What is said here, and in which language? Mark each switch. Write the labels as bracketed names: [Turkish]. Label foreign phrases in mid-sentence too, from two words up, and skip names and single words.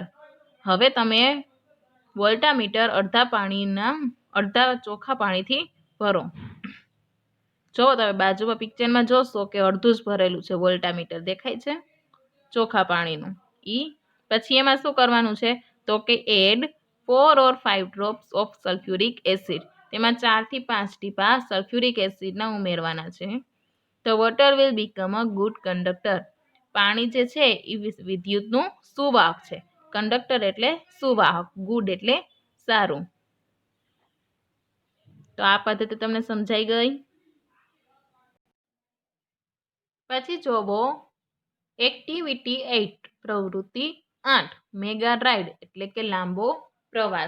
[Gujarati] હવે તમે વોલ્ટામીટર અડધા ચોખ્ખા પાણીથી ભરો. જો તમે બાજુમાં પિક્ચરમાં જોશો કે અડધું જ ભરેલું છે વોલ્ટામીટર, દેખાય છે ચોખ્ખા પાણીનું. એ પછી એમાં શું કરવાનું છે તો કે [English] add 4 or 5 drops of sulfuric acid. [Gujarati] તેમાં 4 થી 5 ટીપા સલ્ફ્યુરિક એસિડના ઉમેરવાના છે. [English] The water will become a good conductor. [Gujarati] પાણી જે છે એ વિદ્યુતનું સુવાહક છે. કંડક્ટર એટલે સુવાહક, ગુડ એટલે સારું. તો આ પદ્ધતિ તમને સમજાઈ ગઈ. પછી જોવો એક્ટિવિટી 8 પ્રવૃત્તિ 8 [English] mega ride [Gujarati] એટલે કે લાંબો પ્રવાસ.